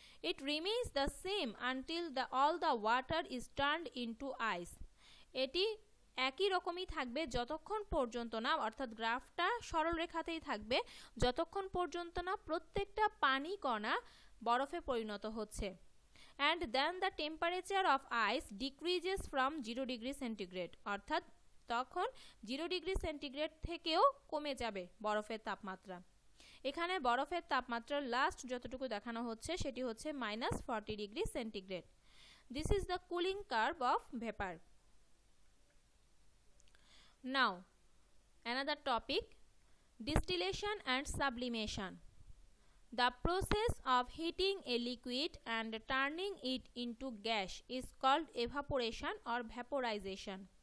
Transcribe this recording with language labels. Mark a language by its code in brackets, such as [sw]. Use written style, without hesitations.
[en] It remains the same until all the water is turned into ice. [bn] এটি একই রকমই থাকবে যতক্ষণ পর্যন্ত না, অর্থাৎ গ্রাফটা সরল রেখাতেই থাকবে যতক্ষণ পর্যন্ত না প্রত্যেকটা পানি কণা বরফে পরিণত হচ্ছে। [en] And then the temperature of ice decreases from 0 degree centigrade. [bn] অর্থাৎ তখন 0 ডিগ্রি সেন্টিগ্রেড থেকেও কমে যাবে বরফের তাপমাত্রা। এখানে বরফের তাপমাত্রার লাস্ট যতটুকু দেখানো হচ্ছে সেটি হচ্ছে -40 degree centigrade. [en] This is the cooling curve of vapour. Now, another topic, distillation and sublimation. The process of heating a liquid and turning it into gas is called evaporation or vaporization.